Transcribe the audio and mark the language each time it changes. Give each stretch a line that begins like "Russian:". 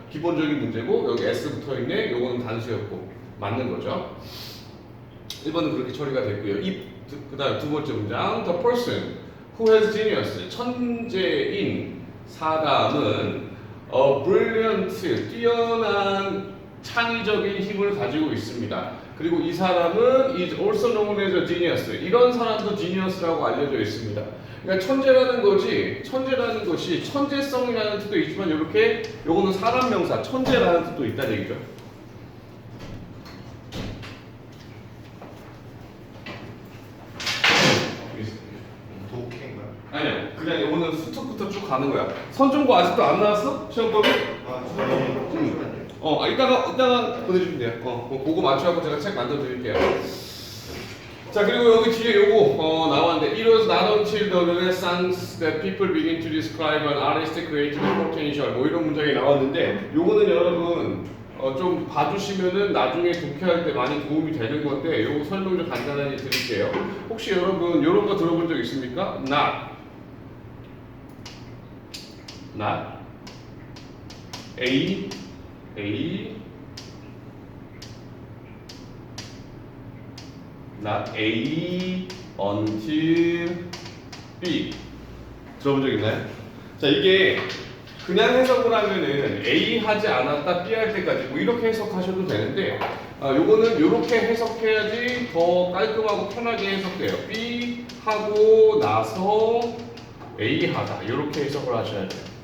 Korean: 기본적인 문제고 여기 S 붙어 있네. 요거는 단수였고 맞는 거죠. 1번은 그렇게 처리가 됐고요. 그다음 두 번째 문장.
English: The person who has genius,
Korean: 천재인 사람은 brilliant, 뛰어난 창의적인 힘을 가지고 있습니다. 그리고 이 사람은
English: is also known as a genius.
Korean: 이런 사람도 genius라고 알려져 있습니다. 그러니까 천재라는 것이 천재성이라는 뜻도 있지만 이렇게 요거는 사람 명사, 천재라는 뜻도 있다는 얘기죠. 독해인가요? 아니요, 그냥 요거는 수특부터 쭉 가는 거야. 선정보 아직도 안 나왔어? 시험법이? 잠시만요. 이따가 보내주면 돼요. 그거 맞춰갖고 제가 책 만들어 드릴게요. 자, 그리고 여기 뒤에 요거 나왔는데
English: It was not until the Renaissance that people begin to describe an artist's creative potential.
Korean: 뭐 이런 문장이 나왔는데 요거는 여러분 좀 봐주시면은 나중에 독해할 때 많이 도움이 되는 건데 요거 설명 좀 간단하게 드릴게요. 혹시 여러분 요런 거 들어본 적 있습니까? not A not A until B 들어본 적 있나요? 자, 이게 그냥 해석을 하면은 A 하지 않았다 B 할 때까지 뭐 이렇게 해석하셔도 되는데 요거는 요렇게 해석해야지 더 깔끔하고 편하게 해석돼요. B 하고 나서 A 하다 요렇게 해석을 하셔야 돼요.